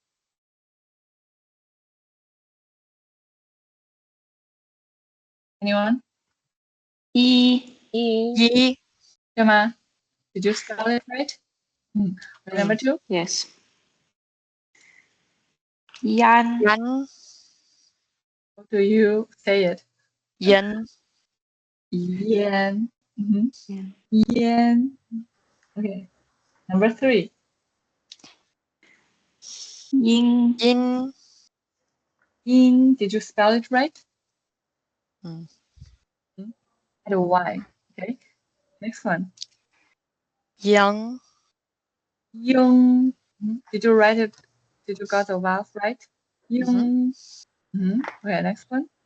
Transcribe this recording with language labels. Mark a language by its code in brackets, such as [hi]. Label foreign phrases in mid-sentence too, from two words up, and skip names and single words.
[en] Anyone? [zh] E. Yi. [en] Gemma, did you spell it right? Number two? Yes. [zh] Yan. Yan. [en] How do you say it? [zh] Yen. Yen. Yen. [en] Yen. Okay. Number three. [zh] Yin. Yin. Yin. [en] Did you spell it right? Hmm. Add a Y. Okay. Next one. [zh] Young. [en] Yung. Did you write it? Did you got the vowel right? Yung. Okay. Next one.